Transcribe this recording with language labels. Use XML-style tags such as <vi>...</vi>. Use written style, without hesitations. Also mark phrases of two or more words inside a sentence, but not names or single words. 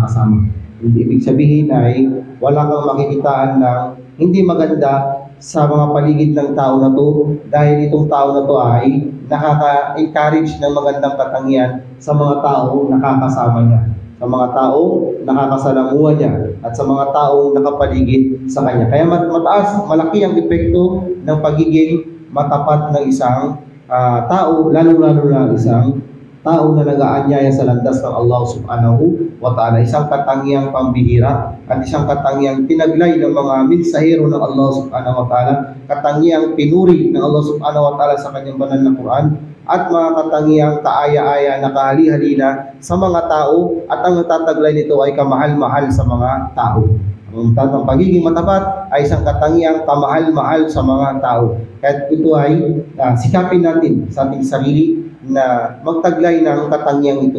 <tl>Hindi ibig sabihin ay wala kang makikitaan ng hindi maganda sa mga paligid ng tao na to, dahil itong tao na to ay nakaka-encourage ng magandang katangian sa mga taong nakakasama niya, sa mga taong nakakasalamuha niya, at sa mga taong nakapaligid sa kanya. Kaya malaki ang epekto ng pagiging matapat ng isang tao, lalo-lalo na isang tao na nag-aanyaya sa landas ng Allah</tl> <ar>سبحانه وتعالى,</ar> <tl>isang katangiang pambihira at isang katangiang tinaglay ng mga mensahero ng Allah</tl> <ar>سبحانه وتعالى,</ar> <tl>katangiang pinuri ng Allah</tl> <ar>سبحانه وتعالى</ar> <tl>sa kanyang banal na Quran, at mga katangiang kaaya-aya na kahali-halina sa mga tao, at ang natataglay nito ay kamahal-mahal sa mga tao. Ang pagiging matapat ay isang katangiang kamahal-mahal sa mga tao. Kaya ito ay sikapin natin sa ating sarili na magtaglay ng katangiang ito.</tl>